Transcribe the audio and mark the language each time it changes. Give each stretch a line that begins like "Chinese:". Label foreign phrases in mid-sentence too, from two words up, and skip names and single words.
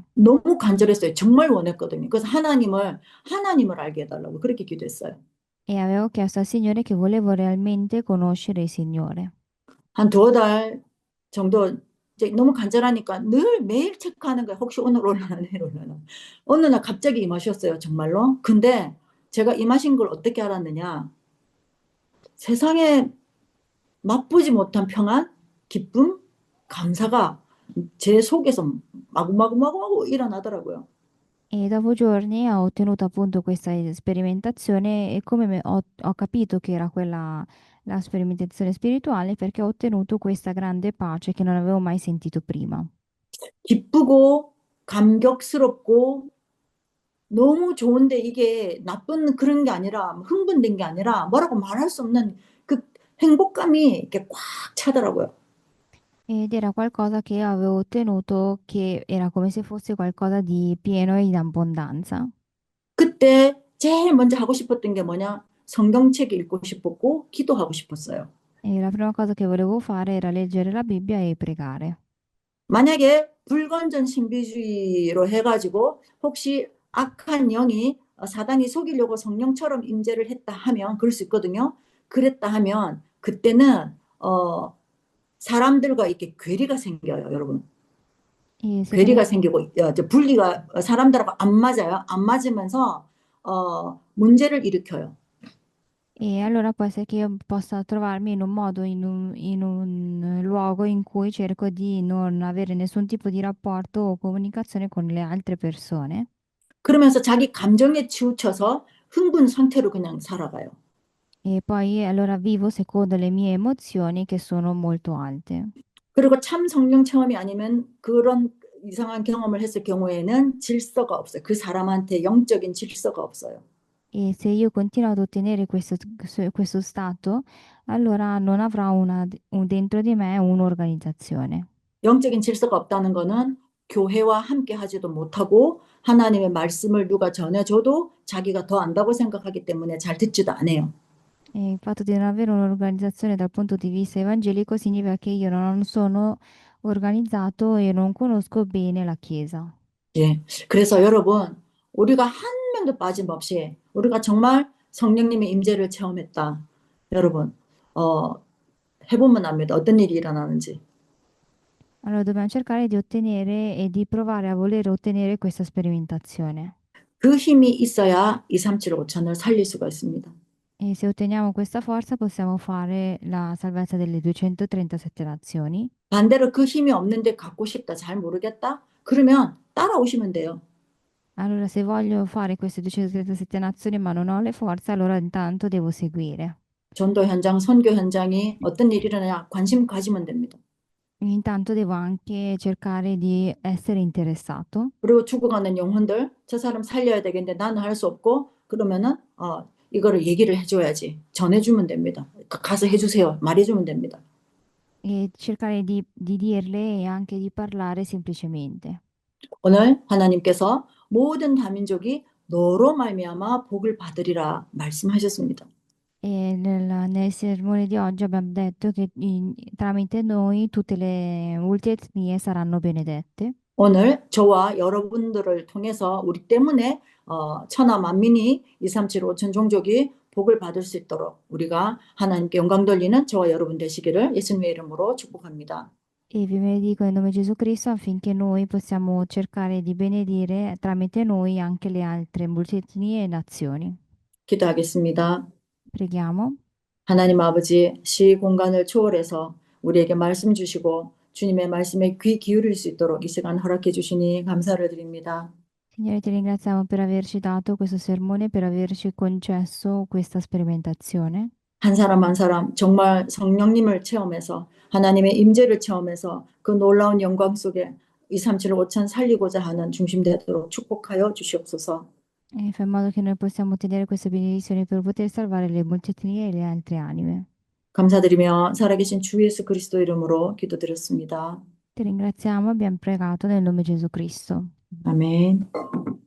Korean: 너무 간절했어요. 정말 원했거든요. 그래서 하나님을 알게 해달라고 그렇게 기도했어요.
Italian: E avevo chiesto al Signore che volevo realmente conoscere il Signore.
Korean: 한 두어 달 정도 이제 너무 간절하니까 늘 매일 체크하는 거예요. 혹시 오늘 올라나 내일 올라나. 어느 날 갑자기 임하셨어요. 정말로. 근데 제가 임하신 걸 어떻게 알았느냐. 세상에 맛보지 못한 평안, 기쁨, 감사가 제 속에서 마구마구마구 일어나더라고요.
Italian: E dopo giorni ho ottenuto appunto questa sperimentazione e ho capito che era quella la sperimentazione spirituale perché ho ottenuto questa grande pace che non avevo mai sentito prima.
Korean: 기쁘고 감격스럽고 너무 좋은데 이게 나쁜 그런 게 아니라 흥분된 게 아니라 뭐라고 말할 수 없는 그 행복감이 이렇게 꽉 차더라고요.
Italian: ed era qualcosa che avevo ottenuto che era come se fosse qualcosa di pieno e in abbondanza.
Korean: 그때 제일 먼저 하고 싶었던 게 뭐냐? 성경책 읽고 싶었고, 기도하고 싶었어요.
Italian: E la prima cosa che volevo fare era leggere la Bibbia e pregare.
Korean: 만약에 불건전 신비주의로 해가지고 혹시 악한 영이 사단이 속이려고 성령처럼 임재를 했다 하면 그럴 수 있거든요. 그랬다 하면 그때는 사람들과 이렇게 괴리가 생겨요, 여러분.
Italian: E secondo
Korean: 괴리가 생기고 분리가 사람들하고 안 맞아요. 안 맞으면서 문제를 일으켜요.
Italian: E allora può essere che io possa trovarmi in un modo, in un luogo in cui cerco di non avere nessun tipo di rapporto o comunicazione con le altre persone.
Korean: 그러면서 자기 감정에 치우쳐서 흥분 상태로 그냥 살아가요.
Italian: E poi allora vivo secondo le mie emozioni che sono molto alte.
Korean: 그리고 참 성령 체험이 아니면 그런 이상한 경험을 했을 경우에는 질서가 없어요. 그 사람한테 영적인 질서가 없어요.
Italian: E se io continuo ad ottenere questo stato, allora non avrò dentro di me un'organizzazione.
Korean: 영적인 질서가 없다는 거는 교회와 함께 하지도 못하고 하나님의 말씀을 누가 전해줘도 자기가 더 안다고 생각하기 때문에 잘 듣지도 않아요.
Italian: E il fatto di non avere un'organizzazione dal punto di vista evangelico significa che io non sono organizzato e non conosco bene la Chiesa.
Korean: 예. 그래서 여러분, 우리가 한 명도 빠짐없이 우리가 정말 성령님의 임재를 체험했다. 여러분, 어, 해보면 압니다. 어떤 일이 일어나는지.
Italian: Allora dobbiamo cercare di ottenere e di provare a volere ottenere questa sperimentazione.
Korean: 그 힘이 있어야 237 5천을 살릴 수가 있습니다.
Italian: E se otteniamo questa forza possiamo fare la salvezza delle 237 nazioni.
Korean: 반대로 그 힘이 없는데 갖고 싶다, 잘 모르겠다? 그러면 따라오시면 돼요.
Italian: Allora, se voglio fare queste 237 nazioni ma non ho le forze, allora intanto devo seguire.
Korean: 전도 현장, 선교 현장이 어떤 일이 일어나냐 관심 가지면 됩니다.
Italian: Intanto devo anche cercare di essere interessato.
Korean: 그리고 죽어가는 영혼들, 저 사람 살려야 되겠는데 나는 할 수 없고 그러면은 이거를 얘기를 해줘야지. 전해주면 됩니다. 가서 해주세요. 말해주면 됩니다.
Italian: E cercare di dirle e anche di parlare semplicemente.
Korean: 오늘 하나님께서 모든 다민족이 너로 말미암아 복을 받으리라 말씀하셨습니다.
Italian: E nel sermone di oggi abbiamo detto che tramite noi tutte le multietnie saranno benedette.
Korean: 오늘 저와 여러분들을 통해서 우리 때문에 천하 만민이 237 5천 종족이 복을 받을 수 있도록 우리가 하나님께 영광 돌리는 저와 여러분 되시기를 예수님의 이름으로 축복합니다.
Italian: E vi benedico in nome di Gesù Cristo affinché noi possiamo cercare di benedire tramite noi anche le altre multietnie e nazioni.
Korean: 기도하겠습니다.
Italian: Preghiamo.
Korean: 하나님 아버지, 시 공간을 초월해서 우리에게 말씀 주시고 주님의 말씀에 귀 기울일 수 있도록 이 시간 허락해 주시니 감사를 드립니다.
Italian: Signore, ti ringraziamo per averci dato questo sermone, per averci concesso questa sperimentazione.
Korean: 한 사람 한 사람 정말 성령님을 체험해서 하나님의 임재를 체험해서 그 놀라운 영광 속에 237 5천 살리고자 하는 중심 되도록 축복하여 주시옵소서.
Italian: E fa in modo che noi possiamo ottenere queste benedizioni per poter salvare le multitudini e le altre anime.
Korean: 감사드리며 살아계신 주 예수 그리스도 이름으로 기도드렸습니다.
Italian: Ti ringraziamo, abbiamo pregato nel nome di Gesù Cristo.
Korean: 아멘.